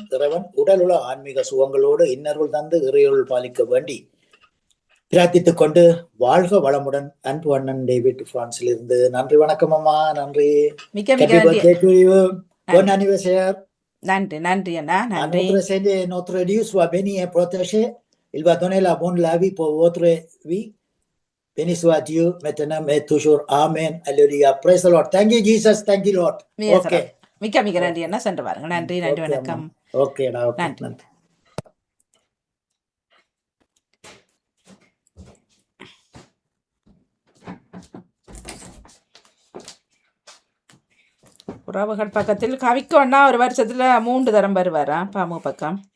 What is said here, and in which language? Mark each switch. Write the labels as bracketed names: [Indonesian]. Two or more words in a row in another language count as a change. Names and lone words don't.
[Tamil] இறைவன் உடலுள்ள ஆன்மீக சுகங்களோடு இன்னருள் தந்து இறையுள் பாலிக்க வேண்டி பிரார்த்தித்துக் கொண்டு வாழ்க வளமுடன். அன்பு அண்ணன் டேவிட் பிரான்சில் இருந்து. நன்றி, வணக்கம் அம்மா. நன்றி. நன்றி, நன்றி, அண்ணா, நன்றி. [French] Notre Dieu soit béni et protégé. Il va donner la bonne la vie pour votre vie. Béni soit Dieu maintenant et toujours. Amen. Alléluia. [English] Praise the Lord. Thank you, Jesus. Thank you, Lord. Okay. [Tamil] மிக்க மிக்க நன்றி அண்ணா. சென்று பாருங்க. நன்றி நன்றி, வணக்கம். Okay, நன்றி. உறவுகள் பக்கத்தில் கவிக்கோன்னா ஒரு வருஷத்துல 3 தரம் வருவாரா பாமு பக்கம்?